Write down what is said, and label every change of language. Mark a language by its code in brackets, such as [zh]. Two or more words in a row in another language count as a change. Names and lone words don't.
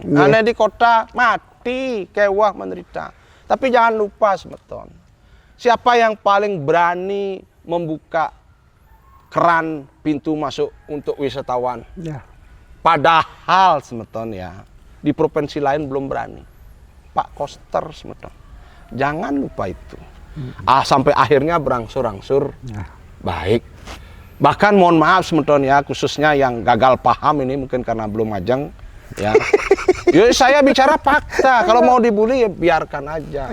[id] Karena di kota mati, kewah menderita. Tapi jangan lupa semeton, siapa yang paling berani membuka keran pintu masuk untuk wisatawan? Ya. Padahal semeton ya, di provinsi lain belum berani. Pak Koster semeton. Jangan lupa itu. Sampai akhirnya berangsur-angsur baik. Bahkan mohon maaf semeton ya, khususnya yang gagal paham ini mungkin karena belum majang ya. Ya saya bicara fakta. Kalau mau dibully ya biarkan aja.